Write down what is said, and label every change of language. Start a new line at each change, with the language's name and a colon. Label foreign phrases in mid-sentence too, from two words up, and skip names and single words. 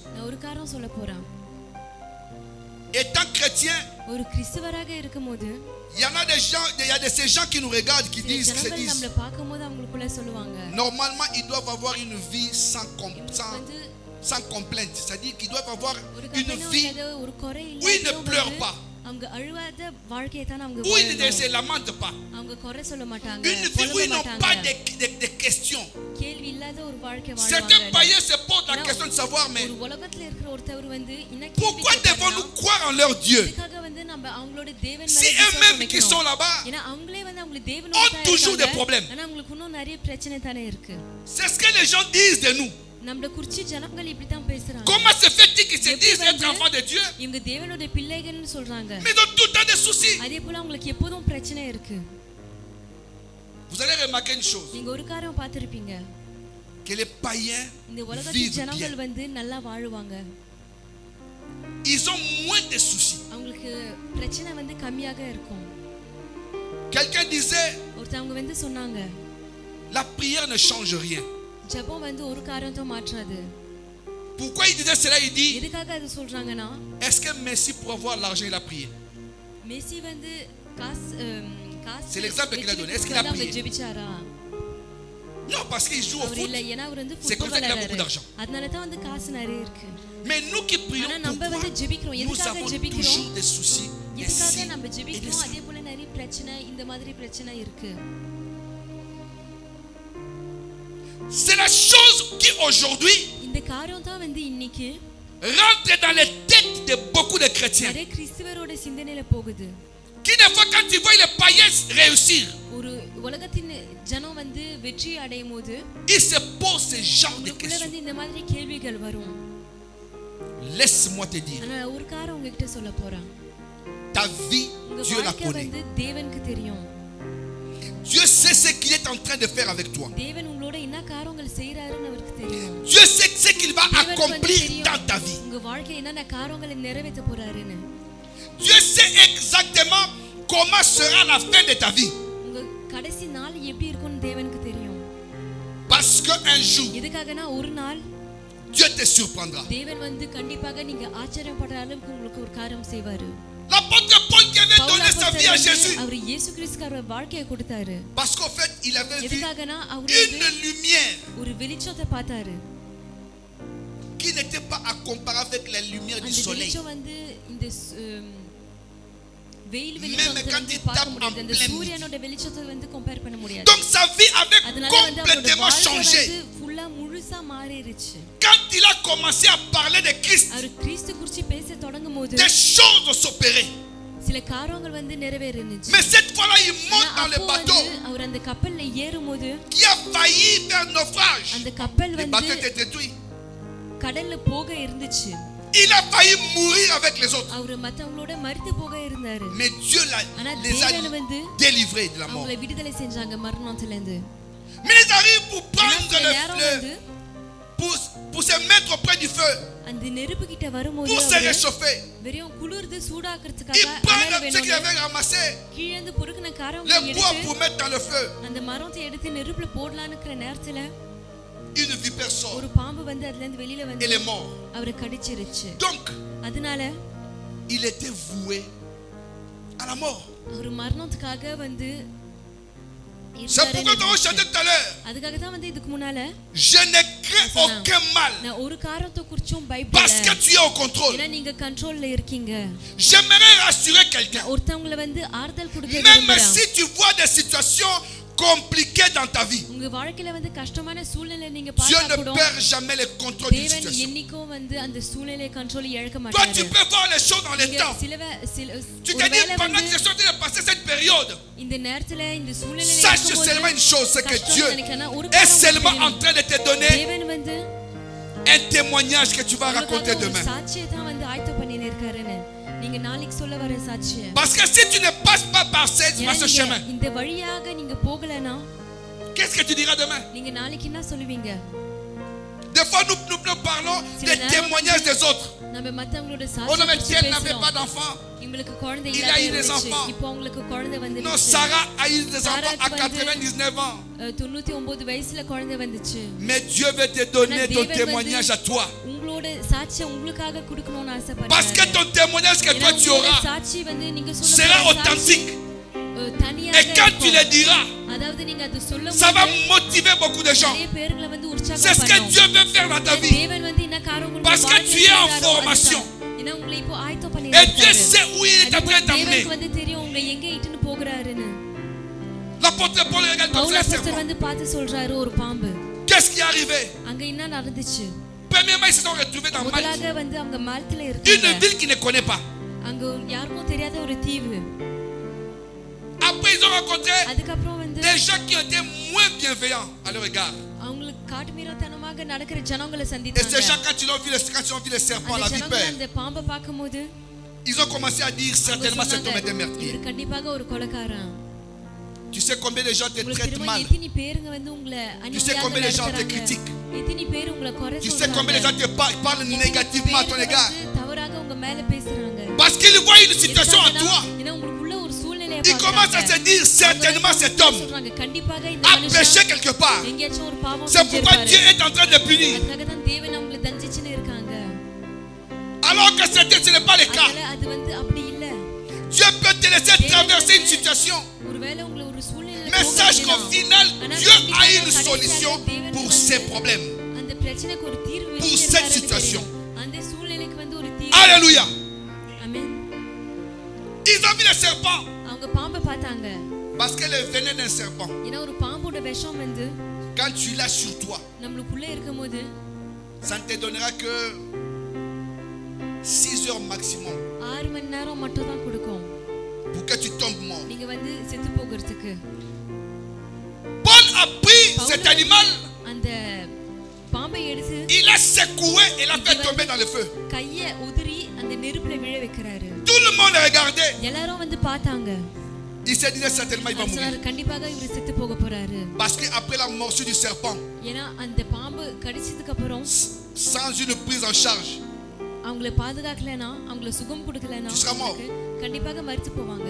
Tamil: நான் ஒரு காரணம் சொல்ல போறேன்.
French: Étant chrétien,
Tamil: ஒரு கிறிஸ்தவராக இருக்கும்போது
French: il y en a des gens, il y a de ces gens qui nous regardent, qui disent,
Tamil: நம்மள பார்க்கும்போது அவங்களுக்குள்ள சொல்லுவாங்க,
French: normalement ils doivent avoir une vie sans complainte, c'est-à-dire qu'ils doivent avoir une vie où ils ne pleurent pas,
Tamil: அவங்க அழுவாத வாழ்க்கையை தான் அவங்க
French: où ils ne se lamentent pas,
Tamil: அவங்க குறை சொல்ல மாட்டாங்க,
French: une vie où ils n'ont pas de questions.
Tamil: கேள்வி இல்லாத ஒரு வாழ்க்கை வாழ்வாங்க.
French: Certains païens se posent la question de savoir, mais
Tamil: உலகத்துல இருக்கிற ஒருத்தவர் வந்து
French: pourquoi devons-nous croire en leur Dieu
Tamil: அவங்களோட தேவன்
French: si eux-mêmes qui sont là-bas
Tamil: ஏன்னா அவங்களே வந்து அவங்க
French: ont
Tamil: தேவனோட
French: toujours des problèmes?
Tamil: ஆனா அவங்களுக்கு இன்னும் நிறைய பிரச்சனை தானே இருக்கு.
French: C'est ce que les gens disent de nous.
Tamil: நம்மள குறிச்சி ஜனங்கள் இப்படி தான் பேசுறாங்க.
French: Comment se fait-il qu'ils se disent être enfants de Dieu,
Tamil: இவங்க தேவனோட பிள்ளைகள்னு சொல்றாங்க,
French: mais ils ont tout le temps des soucis?
Tamil: அதே போல அவங்களுக்கு எப்போதும் பிரச்சனை இருக்கு.
French: Vous allez remarquer une chose,
Tamil: நீங்க ஒரு காரியம் பார்த்திருப்பீங்க,
French: que les païens
Tamil: இந்த உலகத்து
French: vivent
Tamil: ஜனங்கள்
French: bien.
Tamil: வந்து நல்லா வாழுவாங்க.
French: Ils ont moins de soucis.
Tamil: அவங்களுக்கு பிரச்சனை வந்து கம்மியாக இருக்கும்.
French: Quelqu'un disait,
Tamil: ஒருத்தவங்க வந்து சொன்னாங்க,
French: la prière ne change rien.
Tamil: ஜெபம் வந்து ஒரு காரியத்தை மாற்றாது.
French: Pourquoi il disait cela? Il dit,
Tamil: எதுக்காக அது சொல்றாங்கன்னா,
French: est-ce que Messi pour avoir l'argent il a prié?
Tamil: மெஸ்ஸி வந்து காசு
French: C'est l'exemple qu'il a donné. Est-ce qu'il a prié?
Tamil: ஜெபிச்சாரா?
French: Non, parce qu'il joue au
Tamil: அவர்
French: foot.
Tamil: இல்ல, ஏன்னா அவர் வந்து
French: C'est comme ça qu'il a beaucoup
Tamil: ஃபுட்பால்
French: d'argent.
Tamil: அதனால தான் வந்து காசு நிறைய இருக்கு.
French: Mais nous qui prions,
Tamil: ஆனா நம்ம
French: pourquoi
Tamil: வந்து ஜெபிக்கிறோம்,
French: nous
Tamil: எதுக்காக
French: avons
Tamil: ஜெபிக்கிறோம்?
French: toujours des soucis?
Tamil: எதுக்காக நம்ம
French: Et
Tamil: ஜெபிக்கிறோம்?
French: ça.
Tamil: அதே போல நிறைய பிரச்சனை, இந்த மாதிரி பிரச்சனை இருக்கு.
French: C'est la chose qui aujourd'hui
Tamil: இந்த காரியம் தான் வந்து இன்னைக்கு
French: rentre dans les têtes de beaucoup de chrétiens.
Tamil: நிறைய கிறிஸ்தவரோட சிந்தனையில போகுது.
French: Qui des fois quand tu vois les païens réussir,
Tamil: ஒரு உலகத்தின் ஜனம் வந்து வெற்றி அடையும் போது
French: ils se posent ce genre de
Tamil: உங்களுக்குள்ள
French: questions.
Tamil: வந்து இந்த மாதிரி கேள்விகள் வரும்.
French: Laisse-moi te dire,
Tamil: ஆனா ஒரு காரணம் உங்ககிட்ட சொல்ல போறேன்.
French: ta vie,
Tamil: உங்க
French: Dieu la
Tamil: வாழ்க்கை
French: connaît.
Tamil: வந்து தேவனுக்கு தெரியும்.
French: Dieu sait ce qu'il est en train de faire avec toi.
Tamil: தேவன் உங்களோட என்ன காரியங்கள் செய்றாருன்னு அவருக்கு தெரியும்.
French: Dieu sait ce qu'il va
Tamil: தேவனுக்கு வந்து
French: accomplir
Tamil: தெரியும்
French: dans ta vie.
Tamil: உங்க வாழ்க்கையில என்னென்ன காரியங்களை நிறைவேற்ற போறாருன்னு.
French: Dieu sait exactement comment sera la fin de ta vie.
Tamil: உங்க கடைசி நாள் எப்படி இருக்கும்னு தேவனுக்கு தெரியும்.
French: Parce qu'un jour,
Tamil: எதுக்காகனா ஒரு நாள்
French: Dieu te surprendra.
Tamil: தேவன் வந்து கண்டிப்பாக நீங்க ஆச்சரியப்படுற அளவுக்கு உங்களுக்கு ஒரு காரியம் செய்வாரு.
French: L'apôtre Paul qui avait donné sa vie à Jésus.
Tamil: அவர் இயேசு கிறிஸ்துவுக்கு வாழ்க்கையை கொடுத்தாரு.
French: Parce qu'en fait, il avait vu
Tamil: எதுக்காகனா அவர்
French: une lumière
Tamil: ஒரு வெளிச்சத்தை பார்த்தாரு.
French: qui n'était pas à comparer avec la lumière du
Tamil: அந்த
French: soleil.
Tamil: வெளிச்சம் வந்து இந்த வெயில்
French: Même
Tamil: வெளிச்சத்தை
French: quand
Tamil: வந்து
French: il
Tamil: பார்க்க
French: tape
Tamil: முடியாது.
French: en
Tamil: அந்த
French: plein
Tamil: சூரியனோட வெளிச்சத்தை வந்து கம்பேர் பண்ண முடியாது.
French: Donc sa vie avait
Tamil: அதனால வந்து அவரோட
French: complètement
Tamil: வாழ்க்கை
French: changé.
Tamil: வந்து ஃபுல்லா முழுசா மாறிடுச்சு.
French: Quand il a commencé à parler de Christ,
Tamil: அவர் கிறிஸ்து குறித்து பேச தொடங்கும்போது
French: des choses s'opéraient.
Tamil: சில காரியங்கள் வந்து நிறைவேறினுச்சு.
French: Mais cette fois-là, il monte dans le
Tamil: அப்போ
French: bateau
Tamil: வந்து அவர் அந்த கப்பல்ல ஏறும்போது
French: qui a failli faire naufrage.
Tamil: அந்த கப்பல்
French: Le bateau
Tamil: வந்து
French: était détruit.
Tamil: கடல்ல போக இருந்துச்சு.
French: Il a failli mourir avec les autres.
Tamil: அவர் மத்தவங்களோட மரித்து போக இருந்தாரு.
French: Mais Dieu
Tamil: ஆனா
French: les a
Tamil: தேவன் வந்து
French: délivrés de la mort.
Tamil: அவங்களை விடுதலை செஞ்சாங்க மரணத்துல இருந்து.
French: Mais ils arrivent pour prendre le feu, pour se mettre auprès du feu,
Tamil: அந்த நெருப்பு கிட்ட வரும்போது
French: pour se réchauffer.
Tamil: வெறும் குளிர்து சூடாக்கிறதுக்காக
French: Ils prennent ce qu'ils
Tamil: வேணும்.
French: avaient ramassé,
Tamil: கீழ இருந்து பொறுக்குன காரங்களை
French: les bois
Tamil: எடுத்து
French: pour mettre dans le feu.
Tamil: அந்த மரத்தை எடுத்து நெருப்புல போடலாம்ங்கற நேரத்துல
French: Une vipère sort
Tamil: ஒரு பாம்பு வந்து அதுல இருந்து வெளியில
French: et
Tamil: வந்து
French: les morts.
Tamil: அவரை கடிச்சிருச்சு.
French: Donc,
Tamil: அதனால
French: il était voué à la mort.
Tamil: ஒரு மரணத்துக்காக வந்து
French: C'est pourquoi nous avons chanté tout à l'heure.
Tamil: அதுக்காக தான் வந்து இதுக்கு முன்னால
French: Je ne crains aucun mal
Tamil: நான் ஒரு காரணத்தை குறிச்சும்
French: parce que
Tamil: பயப்படல.
French: tu es au contrôle.
Tamil: ஏன்னா நீங்க கண்ட்ரோல்ல இருக்கீங்க.
French: J'aimerais rassurer quelqu'un.
Tamil: ஒருத்தவங்கள வந்து ஆறுதல் கொடுக்க
French: Même
Tamil: விரும்புறேன்.
French: si tu vois des situations compliquées dans ta vie,
Tamil: உங்க வாழ்க்கையில வந்து கஷ்டமான சூழ்நிலை நீங்க
French: Dieu
Tamil: பார்த்தா
French: ne
Tamil: கூட
French: perd jamais le contrôle d'une
Tamil: தேவன்
French: situation.
Tamil: என்னைக்கும் வந்து அந்த சூழ்நிலை கண்ட்ரோல் இழக்க
French: Toi,
Tamil: மாட்டாரு.
French: tu peux voir les choses dans le
Tamil: நீங்க
French: temps. Tu te dis,
Tamil: ஒருவேளை
French: pendant
Tamil: வந்து
French: que je suis en train de passer cette période,
Tamil: இந்த நேரத்துல இந்த சூழ்நிலை
French: sache seulement une chose, c'est que Dieu est seulement en train de te donner
Tamil: தேவன் வந்து
French: un témoignage que tu vas raconter
Tamil: உங்களுக்காக ஒரு
French: demain.
Tamil: சாட்சியை தான் வந்து ஆயத்த பண்ணி இருக்காருன்னு நீங்க நாளைக்கு சொல்ல வர சாட்சியை.
French: Parce que si tu ne passes pas par ce chemin,
Tamil: இந்த வழியாக நீங்க போகலனா
French: qu'est-ce que tu diras demain?
Tamil: நீங்க நாளைக்கு என்ன சொல்லுவீங்க?
French: Des fois, nous parlons des témoignages des autres.
Tamil: நம்ம மத்தவங்களோட
French: Oh non, mais
Tamil: சாட்சி
French: Dieu n'avait
Tamil: பேசுறோம்.
French: pas d'enfant.
Tamil: உங்களுக்கு குழந்தை
French: Il
Tamil: இல்ல
French: a eu des enfants.
Tamil: இப்போ உங்களுக்கு குழந்தை வந்து
French: Non, Sarah a eu des enfants à Sarah qui 99 ans.
Tamil: 99 வயசுல குழந்தை வந்துச்சு.
French: Mais Dieu veut te donner
Tamil: ஆனா
French: ton
Tamil: தேவன்
French: témoignage à toi.
Tamil: உங்களோட சாட்சியை உங்களுக்காக கொடுக்கணும்னு ஆசைப்படுறாரு.
French: Parce que ton témoignage que toi tu auras
Tamil: சாட்சி வந்து நீங்க சொல்ல
French: sera authentique.
Tamil: தனியாக
French: Et quand tu le diras,
Tamil: அதாவது நீங்க அது சொல்லும்போது
French: ça va motiver beaucoup de gens.
Tamil: நிறைய பேர்களை வந்து உற்சாகம்
French: C'est ce que
Tamil: பண்ணும்.
French: Dieu veut faire dans ta vie.
Tamil: தேவன் வந்து என்ன காரியங்கள்
French: Parce que tu es en formation.
Tamil: ஏன்னா உங்களை இப்போ ஆயத்தம் பண்ணி
French: Et Dieu sait où il est en train d'emmener.
Tamil: தேவனுக்கு வந்து தெரியும் உங்களை எங்க இட்டுன்னு போகிறாருன்னு.
French: L'apôtre Paul regarde comme
Tamil: பவுல்
French: ça un
Tamil: அப்போஸ்தலர்
French: serpent.
Tamil: வந்து பார்த்து சொல்றாரு ஒரு பாம்பு.
French: Qu'est-ce qui est arrivé?
Tamil: அங்க என்ன நடந்துச்சு?
French: Premièrement, ils se sont retrouvés dans Malte.
Tamil: முதலாக வந்து அவங்க மால்ட்ல
French: Une
Tamil: இருக்காங்க.
French: ville qu'ils ne connaissent pas.
Tamil: அங்க யாருக்கும் தெரியாத ஒரு தீவு.
French: Après, ils ont rencontré
Tamil: அதுக்கப்புறம் வந்து
French: des gens qui ont été moins bienveillants à leur égard.
Tamil: அவங்களுக்கு காட்டுமிராத்தனமாக நடக்கிற ஜனங்களை
French: Et ces
Tamil: சந்தித்தாங்க.
French: gens, quand ils ont vu les serpents,
Tamil: அந்த
French: la
Tamil: ஜனங்கள்
French: vipère,
Tamil: அந்த பாம்பை பார்க்கும்போது
French: ils ont commencé à dire certainement cet homme est un meurtrier.
Tamil: இவர் கண்டிப்பாக ஒரு கொலைகாரன்.
French: Tu sais combien de gens te
Tamil: உங்களுக்கு
French: traitent
Tamil: தெரியுமா
French: mal?
Tamil: எத்தனை பேருங்க வந்து உங்களை
French: Tu sais combien de gens te critiquent?
Tamil: எத்தனை பேர் உங்களை குறை
French: Tu sais combien de gens te parlent négativement à ton égard?
Tamil: தவறாக உங்க மேல பேசுறாங்க.
French: Parce qu'ils voient une situation en toi.
Tamil: ஏன்னா உங்களுக்குள்ள ஒரு சூழ்நிலையை
French: Ils commencent à se dire certainement cet homme
Tamil: சொல்றாங்க கண்டிப்பாக இந்த
French: a
Tamil: மனுஷன்
French: péché quelque part.
Tamil: எங்கேயாச்சும் ஒரு பாவம்
French: C'est pourquoi
Tamil: செஞ்சிருப்பாரு.
French: Dieu est en train de punir.
Tamil: அதுக்காக தான் தேவன் அவங்களை தண்டிச்சுன்னு இருக்காங்க.
French: Alors que ce n'est pas le cas.
Tamil: அதனால அது வந்து அப்படி இல்ல.
French: Dieu peut te laisser traverser une situation.
Tamil: ஒருவேளை உங்களை ஒரு சூழ்நிலையில
French: Mais sache qu'au final, Dieu a une
Tamil: கடைசியாக
French: solution
Tamil: தேவன்
French: pour
Tamil: வந்து
French: ces problèmes.
Tamil: அந்த பிரச்சனைக்கு ஒரு தீர்வு
French: Pour
Tamil: வச்சிருக்காருன்னு
French: cette situation.
Tamil: தெரியும். அந்த சூழ்நிலைக்கு வந்து ஒரு தீர்வு.
French: Alléluia.
Tamil: ஆமென்.
French: Ils ont vu le serpent.
Tamil: அவங்க பாம்பை பார்த்தாங்க.
French: Parce que le venin d'un serpent,
Tamil: ஏன்னா ஒரு பாம்போட விஷம் வந்து
French: quand tu l'as sur toi,
Tamil: நம்மளுக்குள்ள இருக்கும்போது
French: ça ne te donnera que 6 heures maximum.
Tamil: 6 மணி நேரம் மட்டும் தான் கொடுக்கும்.
French: pour que tu tombes mort.
Tamil: நீங்க வந்து செத்து போகிறதுக்கு.
French: Paul a pris cet animal,
Tamil: அந்த பாம்பை எடுத்து
French: il a secoué et l'a fait tomber dans le feu.
Tamil: கைய உதிரி அந்த நெருப்புல விழ வைக்கிறாரு.
French: Tout le monde regardait.
Tamil: எல்லாரும் வந்து பார்த்தாங்க.
French: Il se disait certainement il va mourir.
Tamil: கண்டிப்பாக இவர் செத்து போக போறாரு.
French: Parce que après la morsure du serpent,
Tamil: ஏனா அந்த பாம்பு கடிச்சதுக்கு அப்புறம்
French: sans une prise en charge,
Tamil: அவங்களை பாதுகாக்கலனா, அவங்களை சுகம் கொடுக்கலனா கண்டிப்பாக மரிச்சு போவாங்க.